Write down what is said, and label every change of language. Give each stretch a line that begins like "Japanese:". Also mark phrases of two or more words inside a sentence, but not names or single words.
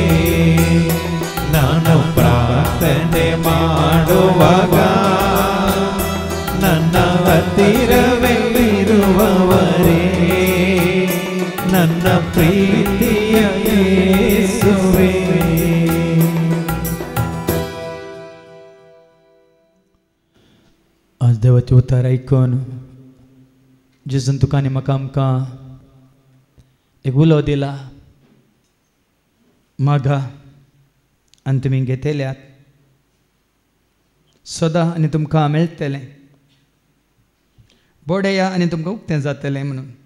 Kannada: ನಾನು ಪ್ರಾರ್ಥನೆ ಮಾಡುವಾಗ ನನ್ನ ಹತ್ತಿರವೇ ಇರುವವರೇ, ನನ್ನ ಪ್ರೀತಿಯ ಯೇಸುವೇ.
Konkani: आज देवाचे उतार ऐकून जेजून तुका आनी म्हाका आमकां एक उलो दिला, मागा आनी तुमी घेतल्यात, सदां आनी तुमकां मेळटलें, बोडेया आनी तुमकां उक्तें जातलें म्हणून.